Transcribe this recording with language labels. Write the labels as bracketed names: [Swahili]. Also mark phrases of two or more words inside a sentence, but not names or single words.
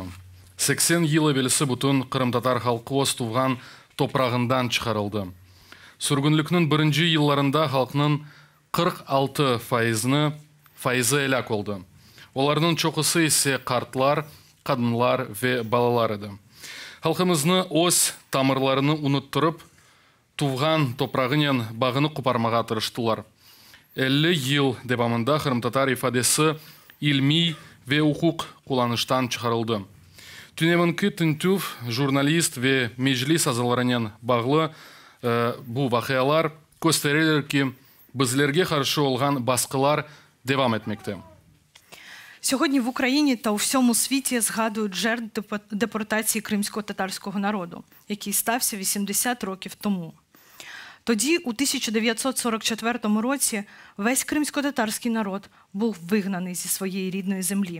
[Crimean Tatar] 80 yıl evvelsi bütün Kırım-Tatar halkı öz tuğan toprağından çıkarıldı. Sürgünlüknün birinci yıllarında halkının 46 faizi helak oldu. Onların çoğusu ise kartlar, kadınlar ve balalar idi. Halkımızны öz tamırlarını unutturup, tuğan toprağının bağını koparmağa tırıştılar. 50 yıl devamında Kırım-Tatar ifadesi ilmi ve hukuk kullanıştan çıkarıldı. Tüneminki tintüv, jurnalist ve meclis azallarının bağlı bu vakıyalar gösterirler ki bizlerge karşı olan baskılar devam etmekte. [Ukrainian] Сьогодні в Україні та у всьому світі згадують жертв депортації кримсько-татарського народу, який стався 80 років тому. Тоді, у 1944 році, весь кримсько-татарський народ був вигнаний зі своєї рідної землі.